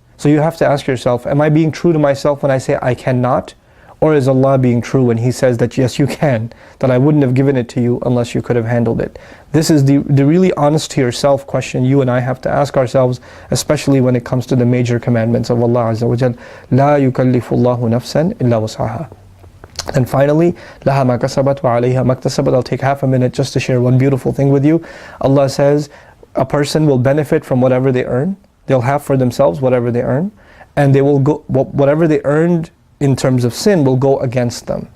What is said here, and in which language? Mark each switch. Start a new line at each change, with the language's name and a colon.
English: So you have to ask yourself, am I being true to myself when I say I cannot? Or is Allah being true when He says that yes, you can, that I wouldn't have given it to you unless you could have handled it? This is the really honest to yourself question you and I have to ask ourselves, especially when it comes to the major commandments of Allah Azza wa Jal.
Arabic: لا يكلف الله نفسا إلا وسعها.
English: And finally, لها ما كسبت وعليها ما اكتسبت. I'll take half a minute just to share one beautiful thing with you. Allah says a person will benefit from whatever they earn. They'll have for themselves whatever they earn, and they will go, whatever they earned in terms of sin will go against them.